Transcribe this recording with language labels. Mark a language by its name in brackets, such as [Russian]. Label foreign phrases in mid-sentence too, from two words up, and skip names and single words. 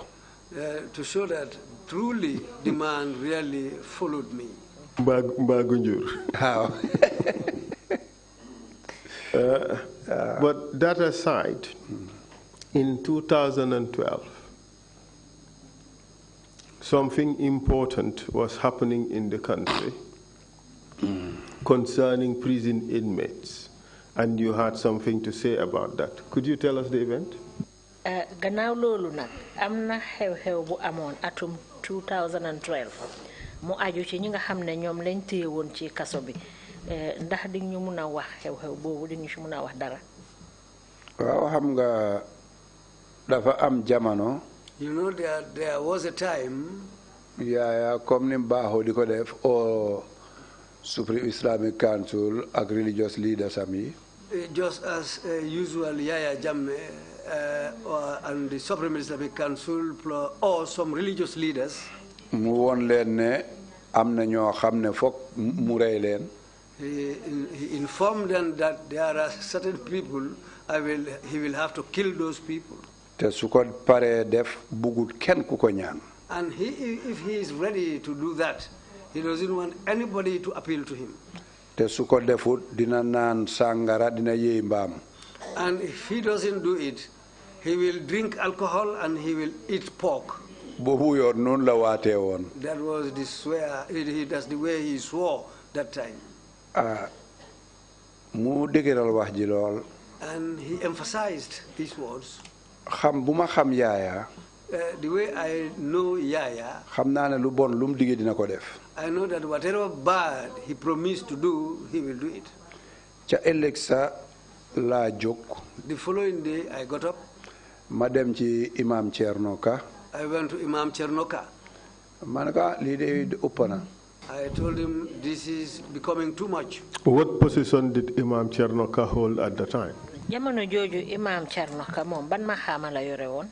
[English] To show that truly the man really followed me. Mbagunjur. How? But that aside, in 2012, something important was happening in the country concerning prison inmates, and you had something to say about that. Could you tell us the event? [Wolof] Gannaaw loolu nag am na xew-xew bu amoon atum 2012 mu aju ci ñi nga xam ne ñoom lañ téye woon ci kaso bi ndax di ñu mun a wax xew-xew boobu di ñu ci mun a wax dara. waaw xam nga dafa am jamono. [English] You know, there was a time. Yeah, [Wolof] comme ni baaxoo di ko def o Supreme Islamic Council ak [English] religious leaders [Wolof] am yi. [English] Just as usual, Yaya Jammeh and the Supreme Islamic Council or some religious leaders. [Wolof] mu woon leen ne am na ñoo xam ne foog mu rey leen. [English] He informed them that there are certain people he will have to kill those people. [Wolof] te su ko paree def bugut kenn ku ko ñaan. [English] And if he is ready to do that, he doesn't want anybody to appeal to him. [Wolof] te su ko defut dina naan sàngara dina yéey mbaam. [English] And if he doesn't do it, he will drink alcohol and he will eat pork. [Wolof] boobu yoon noonu la waatee woon. [English] That was the swear. That's the way he swore that time. [Wolof] mu dëgëral wax ji lool. [English] And he emphasized these words. [Wolof] xam bu ma xam Yaaya. [English] The way I know Yaya, [Wolof] xam naa ne lu bon lu mu digee dina ko def. [English] I know that whatever bad he promised to do, he will do it. [Wolof] ca ëllëg sa laa jóg. [English] The following day, I got up. [Wolof] ma dem ci Imam Trrc. [English] I went to Imam Trrc. [Wolof] ma ne ko lii de ëpp na. [English] I told him this is becoming too much. What position did Imam Trrc hold at the time? [Wolof] jamono jooju Imam Trrc moom ban ma xaama la yore woon.